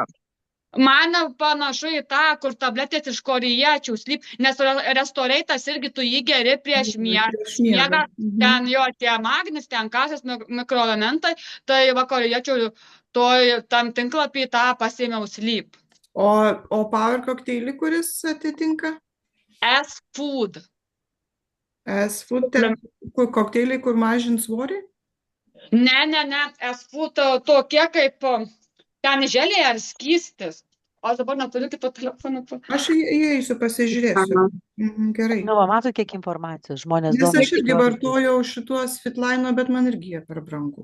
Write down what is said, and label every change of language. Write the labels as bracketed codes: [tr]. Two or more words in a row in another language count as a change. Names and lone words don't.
[lt] Man panašu į tą, kur tabletės iš korėjiečių slyp, nes Restorator'as irgi tu jį geri prieš miegą, ten jo tie magnis, ten kasės mikroelementai, tai va korėjiečių tam tinklapį tą pasėmiau slyp. O Power kokteilį, kuris atitinka? S-Food. S-Food, kokteiliai, kur mažins svorį? Ne, S-Food tokie kaip ten želė ar skystis. Aš dabar neturiu kito telefono. Aš įeisiu, pasižiūrėsiu. Gerai. Nu, matot, kiek informacijos žmonės domisi. Nes aš irgi vartojau šituos Fitline, bet man irgi jie per brangu.